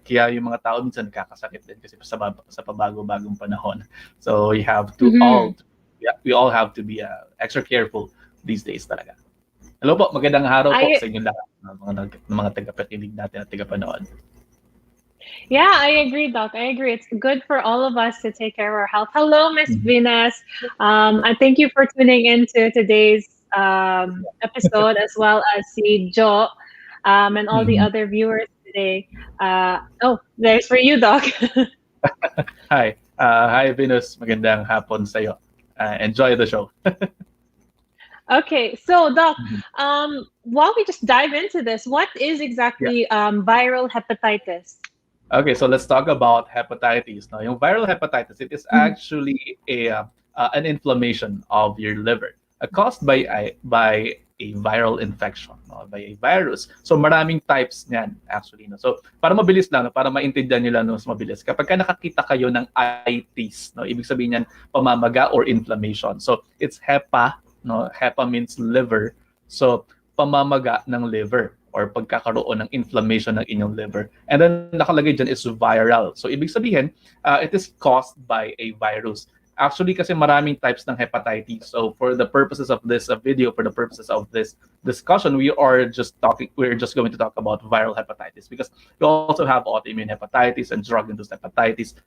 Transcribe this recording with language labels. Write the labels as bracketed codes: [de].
[tl] Kaya yung mga tao minsan nakakasakit din kasi sa pabago-bagong panahon. [en] So we have to we all have to be extra careful these days talaga. [tl] Hello po, magandang araw po sa inyo lahat ng mga tagapakinig natin at tagapanood. [en] Yeah, I agree, Doc. I agree. It's good for all of us to take care of our health. Hello, Miss Venus. I thank you for tuning into today's episode, as well as si Jo and all the other viewers today. There's for you, Doc. Hi. Hi, Venus. [tl] Magandang hapon sa iyo. [en] Enjoy the show. Okay, so Doc, while we just dive into this, what is exactly viral hepatitis? Okay, so let's talk about hepatitis. Now, yung viral hepatitis, it is actually an inflammation of your liver caused by a viral infection, by a virus. [tl] So maraming types niyan actually. No? So para mabilis lang, para maintindihan nila mas mabilis, kapag nakakita kayo ng itis, no, ibig sabihin niyan pamamaga or inflammation. [en] So it's hepa, no? Hepa means liver. [tl] So pamamaga ng liver or pagkakaroon ng inflammation ng inyong liver. [en] And then nakalagay dyan is viral. So [tl] ibig sabihin, [en] it is caused by a virus. Actually [tl] kasi maraming types ng [en] hepatitis. So for the purposes of this video, for the purposes of this discussion, we're just going to talk about viral hepatitis because we also have autoimmune hepatitis and drug-induced hepatitis.